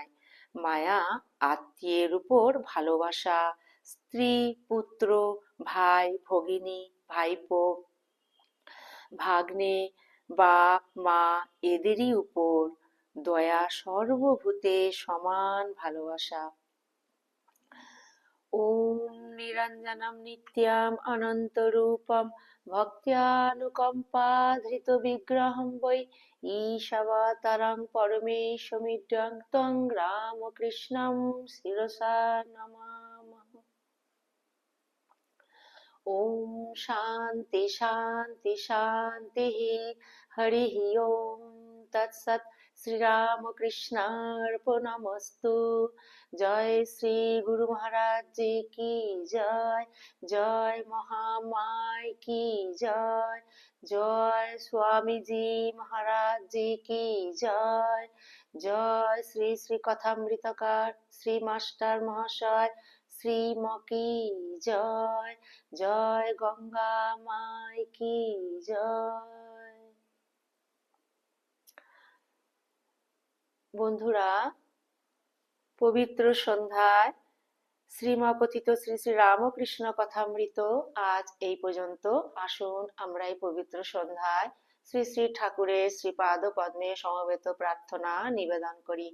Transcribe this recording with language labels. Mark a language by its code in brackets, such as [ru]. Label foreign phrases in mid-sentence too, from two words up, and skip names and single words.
[bn] মায়া আত্মীয়ের উপর ভালোবাসা, স্ত্রী পুত্র ভাই ভগিনী ভাইপো ভাগ্নে বাপ মা এদেরই উপর। দয়া সর্বভূতে সমান ভালোবাসা। [sa] ॐ निरञ्जनं नित्यम् अनन्तरूपं भक्त्यानुकम्पाधृतविग्रहं वै ईशवतरं परमेशमिड्यं तं रामकृष्णं शिरसा नमामः। ॐ शान्ति शान्ति शान्तिः। हरिः ॐ तत्सत्। श्रीरामकृष्णार्पणमस्तु। [hi] जय श्री गुरु महाराज जी की जय। जय महामाय की जय। जय स्वामी जी महाराज जी की जय। जय श्री श्री कथामृतकार श्री मास्टर महाशय श्रीम की जय। जय गंगा माई की जय। [bn] বন্ধুরা, পবিত্র সন্ধ্যায় শ্রীমপতিত শ্রী শ্রী রামকৃষ্ণ কথামৃত আজ এই পর্যন্ত। আসুন আমরা এই পবিত্র সন্ধ্যায় শ্রী শ্রী ঠাকুরের শ্রীপাদ পদ্মে সমবেত প্রার্থনা নিবেদন করি।